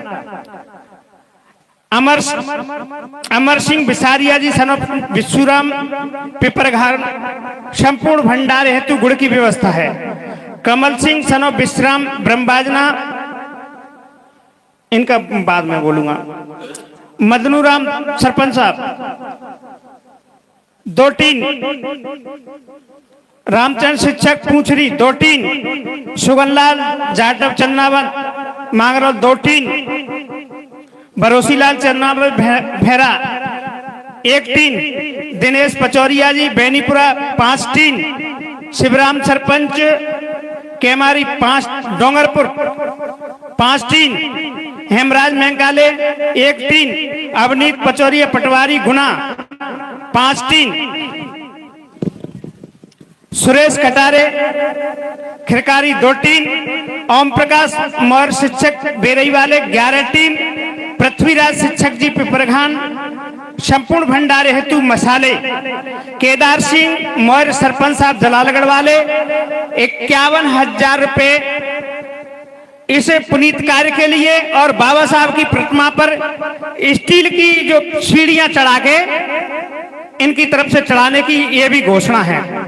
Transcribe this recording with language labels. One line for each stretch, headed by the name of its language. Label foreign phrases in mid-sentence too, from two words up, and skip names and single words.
Hindi: अमर सिंह बिसारिया जी
English: son of
Hindi: विश्वराम पिपरघार संपूर्ण भंडारे हेतु गुड़ की व्यवस्था है। कमल सिंह
English: son of
Hindi: विश्राम ब्रह्मबाजना, इनका बाद में बोलूंगा। मदनूराम सरपंच साहब 2 टीन, रामचंद्र शिक्षक पूछरी 2 टीन, सुगनलाल जाटव चन्नावन मांगरोल 2 टीन, भरोसीलाल चन्नावन भेरा 1 टीन, दिनेश पचौरिया जी बेनीपुरा 5 टीन, शिवराम सरपंच केमारी 5 डोंगरपुर 5 टीन, हेमराज मैंकाले 1 टीन, अवनीत पचौरिया पटवारी गुना 5 टीन, सुरेश कटारे खिरकारी 2 टीन, ओम प्रकाश मौर्य शिक्षक बेरई वाले 11 टीन, पृथ्वीराज शिक्षक जी पिपरखान संपूर्ण भंडारे हेतु मसाले केदार सिंह मौर्य सरपंच साहब जलालगढ़ वाले 51,000 रुपए इस पुनीत कार्य के लिए, और बाबा साहब की प्रतिमा पर स्टील की जो सीढ़ियां चढ़ा के इनकी तरफ से चढ़ाने की ये भी घोषणा है।